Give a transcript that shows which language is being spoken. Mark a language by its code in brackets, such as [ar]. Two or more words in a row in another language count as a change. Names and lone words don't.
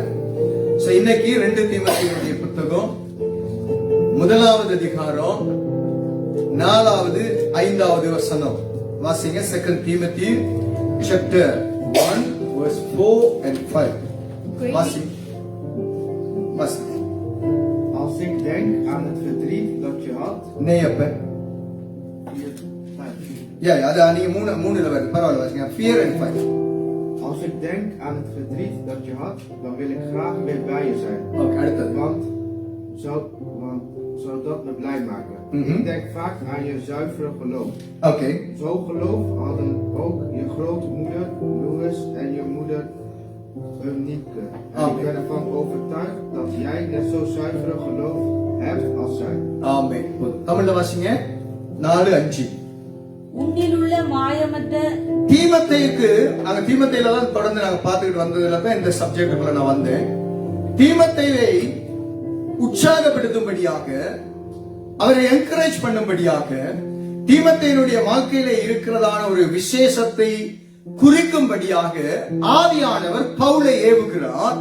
[ta] சோ இன்னைக்கு 2 தீமோத்தேயுடைய புத்தகம் 1வது அதிகாரம் 4வது 5வது வசனம். [en] வாசிங்க 2 Timothy chapter 1 verse 4 and 5. [ta] வாசி. [nl] Als ik denk aan het verdriet dat je had. Nee, [ta] அப்ப. Ja, அது நீங்க மூணுல வருது. பரவாயில்லை வாசிங்க. 4 and 5. [nl] Als ik denk aan het verdriet dat je had, dan wil ik graag weer bij je zijn. [ta] Okay, அடுத்தது. [nl] Want zou dat me blij maken. Ik denk vaak aan je zuivere geloof. Okay. Zo'n geloof hadden ook je grootmoeder Louis en je moeder Eunice. En ik ben ervan overtuigd dat jij net zo zuivere geloof hebt als zij. [ta] Amen. தமிழ்ல வாசிங்க 4:5. உன்னிலுள்ள மாயமற்ற தீமோத்தேயுக்கு நாங்க தீமோத்தேயில தான் தொடர்ந்து நாங்க பார்த்துக்கிட்டு வந்ததுல தான் இந்த சப்ஜெக்டுக்குள்ள நான் வந்தேன். தீமோத்தேயை உற்சாகப்படுத்தும்படியாக அவரை என்கரேஜ் பண்ணும்படியாக தீமோத்தேயுடைய வாழ்க்கையில இருக்கிறதான ஒரு விசேஷத்தை குறிக்கும்படியாக ஆவியானவர் பவுலை ஏவுகிறார்.